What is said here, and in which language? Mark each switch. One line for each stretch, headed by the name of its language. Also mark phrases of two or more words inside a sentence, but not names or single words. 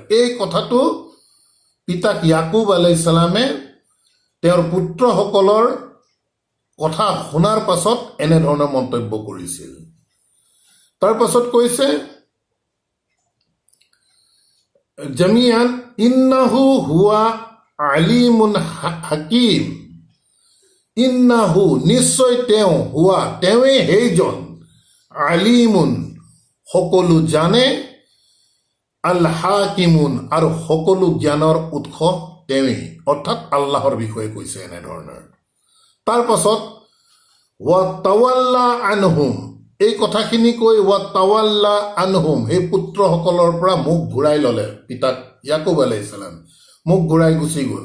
Assamese: এই কথাটো পিতাক ইয়াকুব আলাইহিছ সালামে তেওঁৰ পুত্ৰসকলৰ কথা শুনাৰ পাছত এনেধৰণৰ মন্তব্য কৰিছিল। তাৰ পাছত কৈছে,
Arabic: جميعا إنه هو عليم حكيم إنه,
Assamese: নিশ্চয় তেওঁ, হুৱা, তেওঁৱেই সেইজন, আলিমুন, সকলো জানে,
Arabic: الحكيم,
Assamese: আৰু সকলো জ্ঞানৰ উৎস তেওঁৱেই, অৰ্থাৎ আল্লাহৰ বিষয়ে কৈছে এনেধৰণৰ। তাৰ পাছত
Arabic: وتولى عنهم,
Assamese: এই কথাখিনি কৈ
Arabic: وتولى عنهم,
Assamese: সেই পুত্ৰসকলৰ পৰা মুখ ঘূৰাই ল'লে পিতাক ইয়াকুব আলাইহিছ সালাম, মুখ ঘূৰাই গুচি গ'ল।